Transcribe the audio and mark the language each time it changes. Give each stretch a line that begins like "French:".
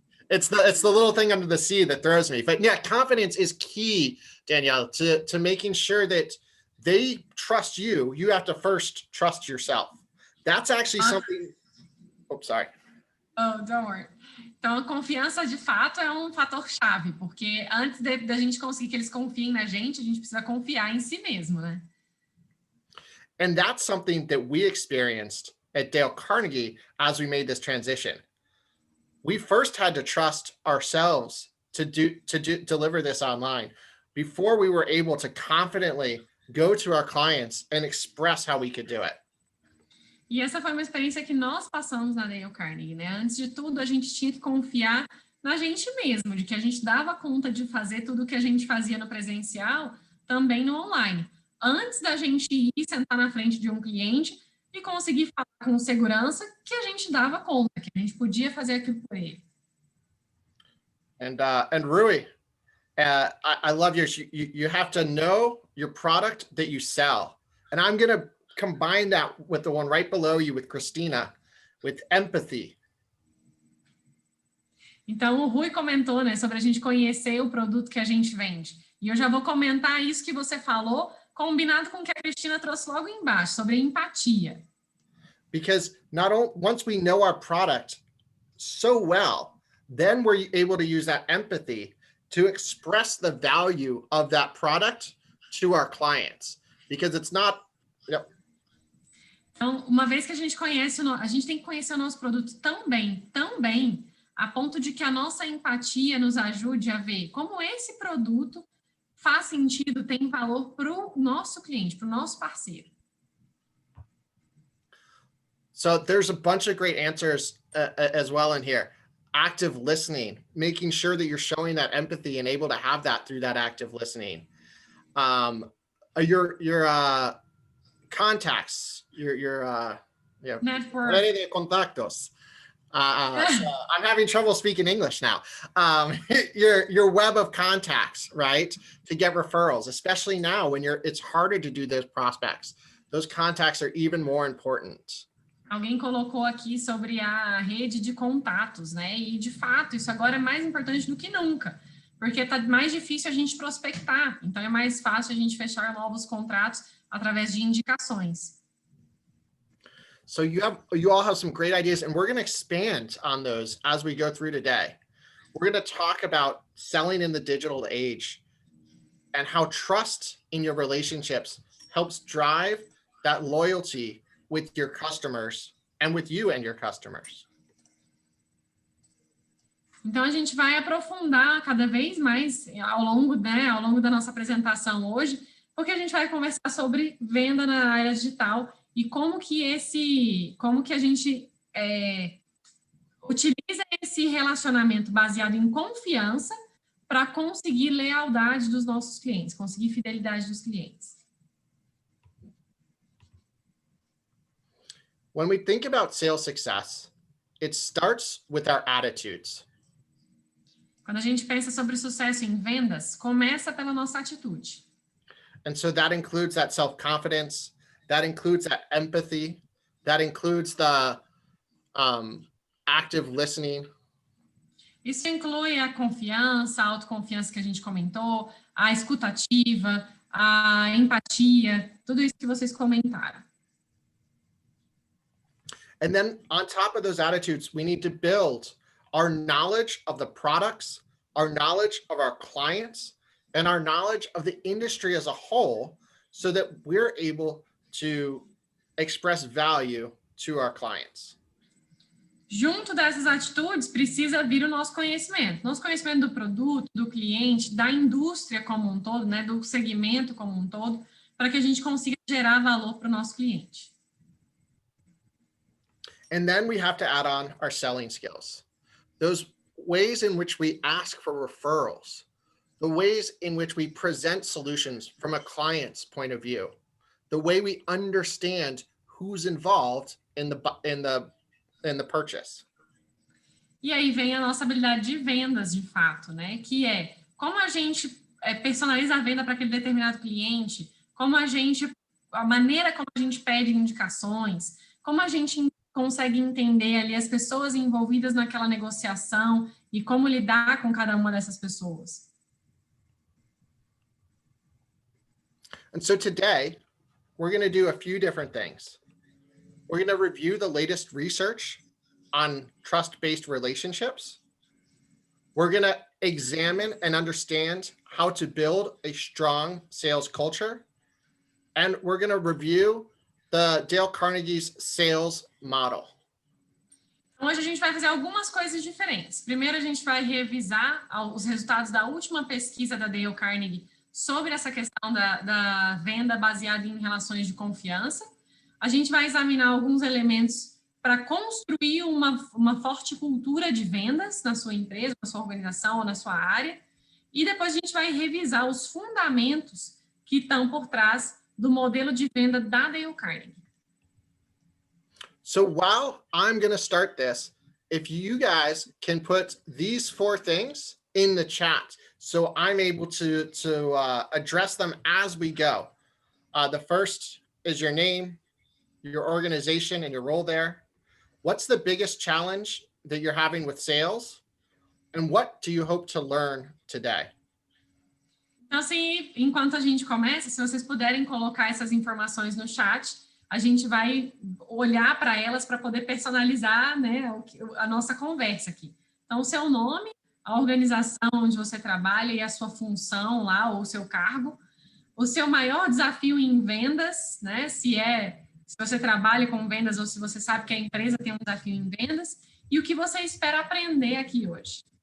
English: It's the little thing under the C that throws me. But yeah, confidence is key, Danielle, to making sure that they trust you. You have to first trust yourself. That's actually something. Oh, sorry. Oh, don't worry.
Portuguese: Então, a confiança, de fato, é um fator chave, porque antes da gente conseguir que eles confiem na gente, a gente precisa confiar em si mesmo, né?
English: And that's something that we experienced at Dale Carnegie as we made this transition. We first had to trust ourselves to deliver this online before we were able to confidently go to our clients and express how we could do it.
Portuguese: E essa foi uma experiência que nós passamos na Dale Carnegie, né? Antes de tudo, a gente tinha que confiar na gente mesmo, de que a gente dava conta de fazer tudo o que a gente fazia no presencial, também no online. Antes da gente ir sentar na frente de um cliente e conseguir falar com segurança que a gente dava conta, que a gente podia fazer aquilo por ele.
English: And Rui, I love yours. You have to know your product that you sell. And I'm going to combine that with the one right below you with Christina, with empathy.
Portuguese: Então, o Rui comentou, né, sobre a gente conhecer o produto que a gente vende. E eu já vou comentar isso que você falou, combinado com o que a Cristina trouxe logo embaixo, sobre empatia.
English: Because once we know our product so well, then we're able to use that empathy to express the value of that product to our clients. Because it's not,
Portuguese: Então, uma vez que a gente conhece, a gente tem que conhecer o nosso produto tão bem, a ponto de que a nossa empatia nos ajude a ver como esse produto faz sentido, tem valor para o nosso cliente, para o nosso parceiro.
English: So there's a bunch of great answers as well in here. Active listening, making sure that you're showing that empathy and able to have that through that active listening. Your contacts, your Network.
Spanish: Red de contactos.
English: So I'm having trouble speaking English now. Your web of contacts, right? To get referrals, especially now when it's harder to do those prospects. Those contacts are even more important.
Portuguese: Alguém colocou aqui sobre a rede de contatos, né? E, de fato, isso agora é mais importante do que nunca, porque está mais difícil a gente prospectar. Então, é mais fácil a gente fechar novos contratos através de indicações.
English: So you all have some great ideas, and we're going to expand on those as we go through today. We're going to talk about selling in the digital age and how trust in your relationships helps drive that loyalty with your customers and with you and your customers.
Portuguese: Então, a gente vai aprofundar cada vez mais ao longo da nossa apresentação hoje, porque a gente vai conversar sobre venda na área digital e como que a gente utiliza esse relacionamento baseado em confiança para conseguir lealdade dos nossos clientes, conseguir fidelidade dos clientes.
English: When we think about sales success, it starts with our attitudes.
Portuguese: Quando a gente pensa sobre sucesso em vendas, começa pela nossa atitude.
English: And so that includes that self-confidence, that includes that empathy, that includes the active listening.
Portuguese: Isso inclui a confiança, a autoconfiança que a gente comentou, a escutativa, a empatia, tudo isso que vocês comentaram.
English: And then on top of those attitudes, we need to build our knowledge of the products, our knowledge of our clients, and our knowledge of the industry as a whole, so that we're able to express value to our clients.
Portuguese: Junto dessas atitudes, precisa vir o nosso conhecimento do produto, do cliente, da indústria como um todo, né, do segmento como um todo, para que a gente consiga gerar valor para o nosso cliente.
English: And then we have to add on our selling skills. Those ways in which we ask for referrals, the ways in which we present solutions from a client's point of view, the way we understand who's involved in the purchase.
Portuguese: E aí vem a nossa habilidade de vendas, de fato, né? Que é como a gente personaliza a venda para aquele determinado cliente, a maneira como a gente pede indicações, como a gente consegue entender ali as pessoas envolvidas naquela negociação e como lidar com cada uma dessas pessoas.
English: And so today, we're going to do a few different things. We're going to review the latest research on trust-based relationships. We're going to examine and understand how to build a strong sales culture. And we're going to review the Dale Carnegie's sales model.
Portuguese: Hoje a gente vai fazer algumas coisas diferentes. Primeiro, a gente vai revisar os resultados da última pesquisa da Dale Carnegie sobre essa questão da venda baseada em relações de confiança. A gente vai examinar alguns elementos para construir uma forte cultura de vendas na sua empresa, na sua organização ou na sua área. E depois a gente vai revisar os fundamentos que estão por trás do modelo de venda da Dale Carnegie.
English: So while I'm going to start this, if you guys can put these 4 things in the chat, so I'm able to address them as we go. The first is your name, your organization, and your role there. What's the biggest challenge that you're having with sales? And what do you hope to learn today?
Portuguese: Então, assim, enquanto a gente começa, se vocês puderem colocar essas informações no chat, a gente vai olhar para elas para poder personalizar, né, a nossa conversa aqui. Então, o seu nome, a organização onde você trabalha e a sua função lá, ou o seu cargo, o seu maior desafio em vendas, né, se você trabalha com vendas ou se você sabe que a empresa tem um desafio em vendas, e o que você espera aprender aqui hoje.